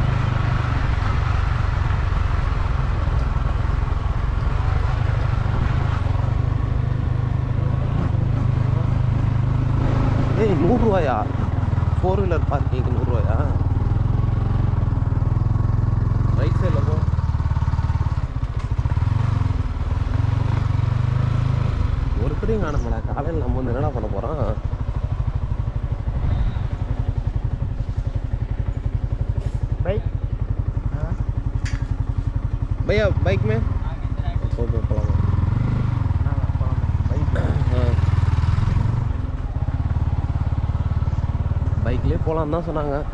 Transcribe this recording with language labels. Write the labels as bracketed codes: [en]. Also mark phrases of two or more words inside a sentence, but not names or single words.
[ta] ஏய் 100 ரூபாயா? 4 வீலர் பார்க்கிங்க்கு 100 ரூபாயா? [en] right side-il [ta] போ. ஒரு கடையும் காணமாடா. காலையில் நம்ம வந்து என்னடா பண்ண போகிறோம்? [hi] बाइक भैया बाइक में [ta] பைக்லேயே போகலான்னு தான் சொன்னாங்க.